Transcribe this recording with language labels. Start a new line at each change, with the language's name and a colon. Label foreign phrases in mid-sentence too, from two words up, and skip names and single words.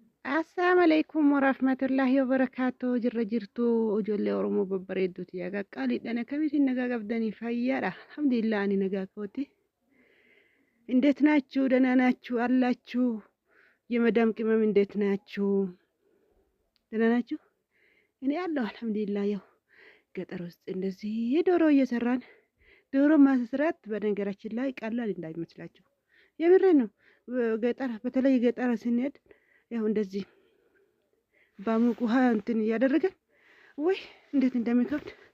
Arabic: السلام عليكم ورحمة الله وبركاته.
Oromo: Jirra jirtu ijoollee Oromoo babbareedduuti. Yaa qaqqaaliidhaan akkamitti nagaa qabdanii fayyaadha? Alhamdulillah ani nagaa kooti.
Amharic: እንዴት ናችሁ? ደህና ናችሁ አላችሁ? የመዳም ቅመም እንዴት ናችሁ? ደህና ናችሁ? እኔ አለሁ አልሐምዱሊላህ። ያው ገጠር ውስጥ እንደዚህ ዶሮ እየሰራን ዶሮ ማስራት በነገራችን ላይ ቀላል እንዳይመስላችሁ የምሬን ነው። ገጠር በተለይ ገጠር ስንሄድ ያው እንደዚህ በሙቅ ውሃ እንትን እያደረገን ወይ እንዴት እንደሚከብድ